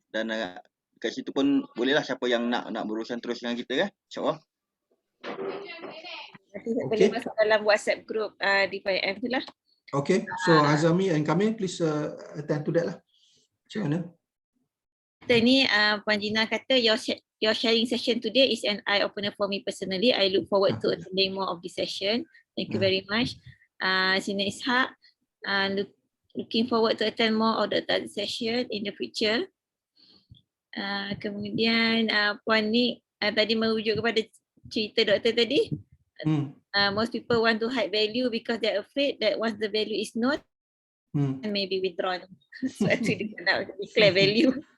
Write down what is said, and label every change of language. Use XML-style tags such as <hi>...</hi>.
<ms>Dan kat situ pun bolehlah siapa yang nak berurusan terus dengan kita kan, insyaAllah. Nanti boleh masuk dalam WhatsApp group DPIM tu lah.</ms> <en>Okay, so Azami and Kamil, please attend to that lah.</en> <ms>Macam mana?</ms> <en>Ni Puan Gina kata your sharing session today is an eye-opener for me personally. I look forward to attending more of this session. Thank you very much. Sina Ishak, looking forward to attend more of the session in the future.</en> <ms>Kemudian Puan ni tadi merujuk kepada cerita doktor tadi.</ms> <en>Most people want to hide value because they're afraid that once the value is known, maybe withdrawn. So actually they cannot declare value.</en>